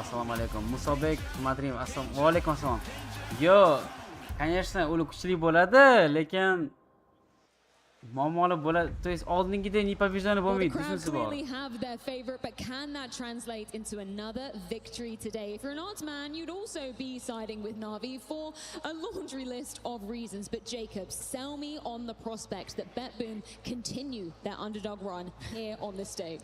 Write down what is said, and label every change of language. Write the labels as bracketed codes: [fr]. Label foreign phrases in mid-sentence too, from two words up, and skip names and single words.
[uz] Assalomu alaykum. Musobek Madrim, assalomu alaykum. Assalom. Yo, конечно, uli kuchli bo'ladi, lekin muammoli bo'ladi. [ru] То есть [uz] oldingidek непобежденный bo'lmaydi, tushunsiz bor. [en] Clearly have their favorite, but can that translate into another victory today? If you're an odds man, you'd also be siding with Navi for a laundry list of reasons. But Jacob, sell me on the prospect that BetBoom continue their underdog run here on this stage.